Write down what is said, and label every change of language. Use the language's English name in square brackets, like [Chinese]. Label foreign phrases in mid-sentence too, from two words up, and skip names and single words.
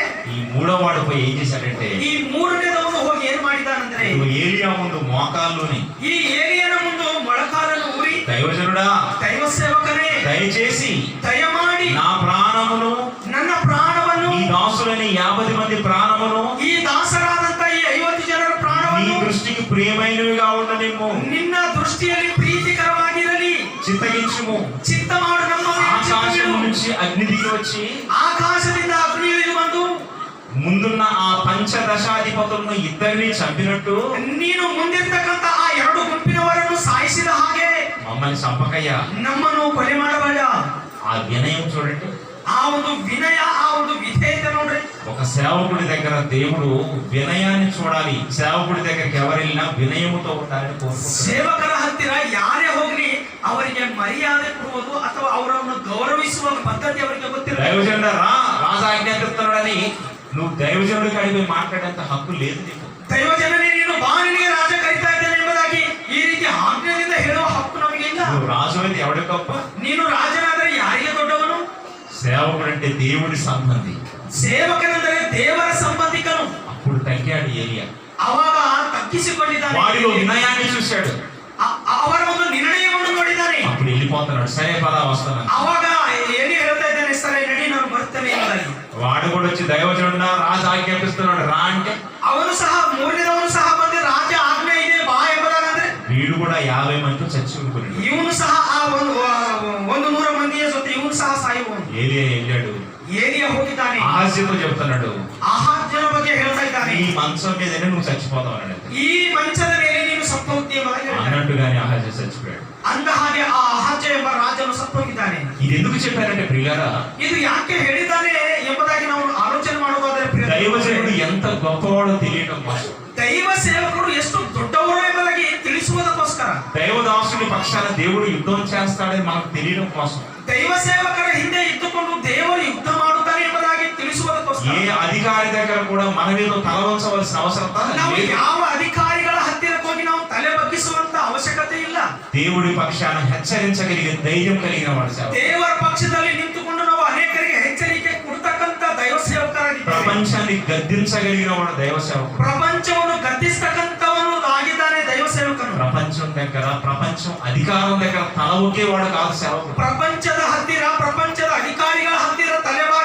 [Telugu] ఈ మూడో వాడు పోయి ఏం చేశాడంటే, [Kannada] ಈ 3ನೇದವನು ಹೋಗಿ ಏನು ಮಾಡಿದಾನಂದ್ರೆ, [Telugu] ఏలియా ముందు మోకాల్లోని, [Kannada] ಈ ಏಲಿಯನ ಮುಂದೆ ಮೊಳಕಾಲನ್ನು ಊರಿ, [Telugu] దైవజనుడా, [Kannada] ದೈವ ಸೇವಕನೇ, [Telugu] దయచేసి [Kannada] ದಯಮಾಡಿ [Telugu] నా ప్రాణమును, [Kannada] ನನ್ನ ಪ್ರಾಣವನ್ನು, [Telugu] ఈ దాసులని 50 మంది ప్రాణమును [Kannada] ಈ ದಾಸರಾದಂತ ಈ 50 ಜನರ [Telugu] నీ [Kannada] ಪ್ರಾಣವನ್ನು [Telugu] దృష్టికి ప్రియమైనవిగా ఉండనిమ్ము, [Kannada] ನಿನ್ನ ದೃಷ್ಟಿಯಲ್ಲಿ ಪ್ರೀತಿಕರವಾಗಿರಲಿ, [Telugu] చిత్తగించుము. [Kannada] ಚಿತ್ತ ಮಾಡು. ನಮ್ಮ [Telugu] ఆకాశం నుంచి అగ్ని దిగి వచ్చి [Kannada] ಆಕಾಶದಿಂದ ಅಗ್ನಿ ಇಳಿದು ಬಂದು [Telugu] ముందున్న ఆ పంచదశాధిపతులను ఇద్దరిని చంపినట్టు [Kannada] ನೀನು ಮುಂದಿರ್ತಕ್ಕಂಥ ಆ 2 ಗುಂಪಿನವರನ್ನು ಸಾಯಿಸಿದ ಹಾಗೆ [Telugu] మమ్మల్ని చంపకయ్యా. [Kannada] ನಮ್ಮನ್ನು ಕೊಲೆ ಮಾಡಬೇಡ. [Telugu] ఆ వినయం చూడండి. [Kannada] ಆ ಒಂದು ವಿನಯ, ಆ ಒಂದು ವಿಧೇಯತೆ ನೋಡ್ರಿ. [Telugu] ఒక సేవకుడి దగ్గర దేవుడు వినయాన్ని చూడాలి. సేవకుడి దగ్గరికి ఎవరు వెళ్ళినా వినయముతో ఉండాలని కోరుకుంటున్నాడు. [Kannada] ಸೇವಕರ ಹತ್ತಿರ ಯಾರೇ ಹೋಗ್ಲಿ ಅವರಿಗೆ ಮರ್ಯಾದೆ ಕೊಡುವುದು ಅಥವಾ ಅವರನ್ನು ಗೌರವಿಸುವ ಪದ್ಧತಿ ಅವರಿಗೆ ಗೊತ್ತಿಲ್ಲ. [Telugu] దైవజనుడా రా, రాజు ఆజ్ఞాపిస్తున్నాడని నువ్వు దైవజనుడికి అడిగి మాట్లాడేంత హక్కు లేదు నీకు. [Kannada] ದೈವಜನನೇ, ನೀನು ಬಾ, ನಿನಗೆ ರಾಜ ಕರೀತಾ ಇದ್ದಾನೆ ಎಂಬುದಾಗಿ ಈ ರೀತಿ ಆಜ್ಞೆಯಿಂದ ಹೇಳುವ ಹಕ್ಕು ನಮಗೆ ಇಲ್ಲ. [Telugu] నువ్వు రాజు అయితే ఎవడి గొప్ప? [Kannada] ನೀನು ರಾಜನಾದರೆ ಯಾರಿಗೆ ದೊಡ್ಡವನು? [Telugu] సేవకుడు అంటే దేవుడి సంబంధి. [Kannada] ಸೇವಕನೆಂದರೆ ದೇವರ ಸಂಬಂಧಿಕನು. [Telugu] అప్పుడు తగ్గాడు ఏలియా. [Kannada] ಅವಾಗ ತಗ್ಗಿಸಿಕೊಂಡಿದ್ದಾನೆ. [Telugu] వాడిలో వినయాన్ని చూశాడు. [Kannada] ಅವರ ಒಂದು ನಿರ್ಣಯವನ್ನು ನೋಡಿದ್ದಾನೆ. [Telugu] అప్పుడు వెళ్ళిపోతున్నాడు. సరే పదా వస్తాను. [Kannada] ಅವಾಗ ಏನು ಹೇಳ್ತಾ ಇದ್ದಾನೆ? ಸರಿ ನಡಿ, ನಾನು ಬರ್ತೇನೆ ಎಂಬುದಾಗಿ. [Telugu] వాడు కూడా వచ్చి దైవజనుడా రాజు ఆజ్ఞాపిస్తున్నాడు రా అంటే, [Kannada] ಅವನು ಸಹ 3ನೇದವನು ಸಹ ಬಂದು ರಾಜ ಆಜ್ಞೆ ಇದೆ ಬಾ ಎಂಬುದಾಗಂದ್ರೆ [Telugu] వీడు కూడా 50 మందితో చచ్చి ఊరుకున్నాడు. [Kannada] ಇವನು ಸಹ ಆ 100 ಮಂದಿಯ ಜೊತೆ ಇವನು ಸಹ ಸಾಯುವನು. [Telugu] ఏలియా వెళ్ళాడు. [Kannada] ಏಲಿಯ ಹೋಗಿದ್ದಾನೆ. [Telugu] ఆహాజ్యతో చెప్తున్నాడు, [Kannada] ಆಹಾಜ್ಯನ ಬಗ್ಗೆ ಹೇಳ್ತಾ ಇದ್ದಾನೆ. [Telugu] ఈ మంచం మీదనే నువ్వు చచ్చిపోతావు అన్నాడు. [Kannada] ಈ ಮಂಚದ ಮೇಲೆ ನೀನು ಸತ್ತು ಹೋಗ್ತೀಯ ಎಂಬುದಾಗಿ ಹೇಳ್ತಾನೆ. [Telugu] అన్నట్టుగానే ఆహాజ్య చచ్చిపోయాడు. [Kannada] ಅಂದ ಹಾಗೆ ಆ ಅಹಾಜ್ಯ ಎಂಬ ರಾಜನು ಸತ್ತು ಹೋಗಿದ್ದಾನೆ. [Telugu] ఇది ఎందుకు చెప్పారంటే ప్రియులారా, [Kannada] ಇದು ಯಾಕೆ ಹೇಳಿದ್ದಾನೆ ಎಂಬುದಾಗಿ ನಾವು ಆಲೋಚನೆ ಮಾಡೋದಾದ್ರೆ, [Telugu] దైవజనుడు ఎంత గొప్పవాడో తెలియటం కోసం, [Kannada] ದೈವ ಸೇವಕರು ಎಷ್ಟು ದೊಡ್ಡವರು ಎಂಬುದಾಗಿ ತಿಳಿಸುವುದಕ್ಕೋಸ್ಕರ, [Telugu] దైవదాసుని పక్షాన దేవుడు యుద్ధం చేస్తాడని మనకు తెలియడం కోసం, [Kannada] ದೈವ ಸೇವಕರ ಹಿಂದೆ ಇದ್ದುಕೊಂಡು ದೇವರು ಯುದ್ಧ ಮಾಡುತ್ತಾನೆ ಎಂಬುದಾಗಿ ತಿಳಿಸುವುದಕ್ಕೋಸ್ಕರ, [Telugu] ఏ అధికారి దగ్గర కూడా మన మీద తలవంచవలసిన అవసరం [Kannada] ನಾವು [Telugu] లేదు. [Kannada] ಯಾವ ಅಧಿಕಾರಿಗಳ ಹತ್ತಿರಕ್ಕೆ ಹೋಗಿ ನಾವು ತಲೆ ಬಗ್ಗಿಸುವಂತ ಅವಶ್ಯಕತೆ ಇಲ್ಲ. [Telugu] దేవుడి పక్షాన హెచ్చరించగలిగే ధైర్యం కలిగిన వాడు సేవకుడు. [Kannada] ದೇವರ ಪಕ್ಷದಲ್ಲಿ ನಿಂತುಕೊಂಡು ನಾವು ಅನೇಕರಿಗೆ ಎಚ್ಚರಿಕೆ ಕೊಡ್ತಕ್ಕಂತ ದೈವ ಸೇವಕರಾಗಿದ್ದೇವೆ. [Telugu] ప్రపంచాన్ని గద్దించగలిగిన వాడు దైవ సేవకుడు. [Kannada] ಪ್ರಪಂಚವನ್ನು ಗದ್ದಿಸ್ತಕ್ಕಂಥವನು ಆಗಿದ್ದಾನೆ ದೈವ ಸೇವಕನು. [Telugu] ప్రపంచం అధికారం దగ్గర తల ఒకేవాడు కాదు సేవకుడు. [Kannada] ಪ್ರಪಂಚದ ಹತ್ತಿರ, ಪ್ರಪಂಚದ ಅಧಿಕಾರಿಗಳ ಹತ್ತಿರ ತಲೆ